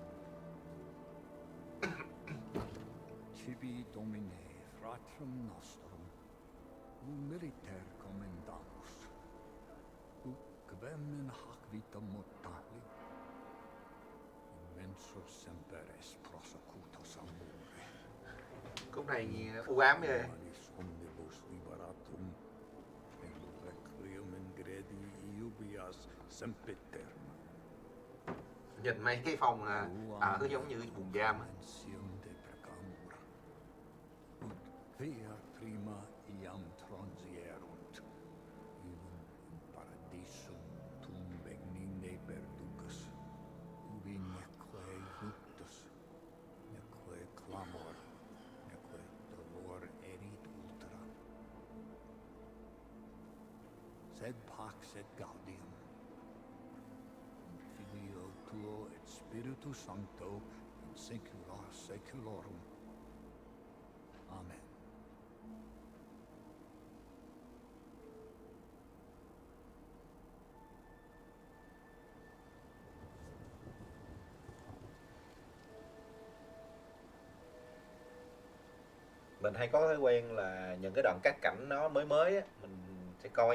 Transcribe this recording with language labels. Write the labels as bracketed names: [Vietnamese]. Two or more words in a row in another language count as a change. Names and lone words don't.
[Latin] Tibi Domine, fratrum nostrum, militer commendamus, quem in hac vitam mortali, immensus semper es prosecutus amore. [Vietnamese] Khúc này u ám ghê. [Latin] Humanis omnibus liberatum, in requiem in gredi iubias sempiter. [Vietnamese] Nhìn mấy cái phòng ở giống như buồng giam á. [Latin] De precamur. Ut via prima iam transierunt, illum in paradisum tum begnine perducas, ubi neque luctus, neque clamor, neque dolor erit ultra. Sed pax et gaudium, in Filio tuo et Spiritus Sancto, in saecula saeculorum. Amen. [Vietnamese] Mình hay có thói quen là những cái đoạn cắt cảnh nó mới mới á, mình sẽ coi.